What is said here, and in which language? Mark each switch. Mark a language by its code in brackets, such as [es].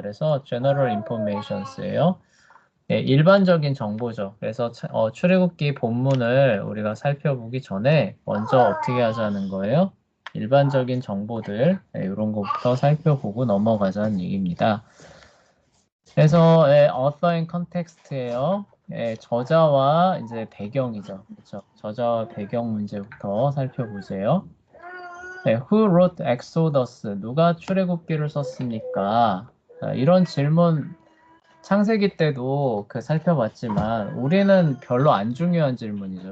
[ko] 그래서 [en] General Informations [ko] 예요. 네, 일반적인 정보죠. 그래서 출애굽기 본문을 우리가 살펴보기 전에 먼저 어떻게 하자는 거예요? 일반적인 정보들, 네, 이런 것부터 살펴보고 넘어가자는 얘기입니다. [en] 그래서 author and context예요. [ko] 저자와 이제 배경이죠. 그렇죠? 저자와 배경 문제부터 살펴보세요. [en] Who wrote Exodus? [ko] 누가 출애굽기를 썼습니까? 이런 질문 창세기 때도 살펴봤지만 우리는 별로 안 중요한 질문이죠.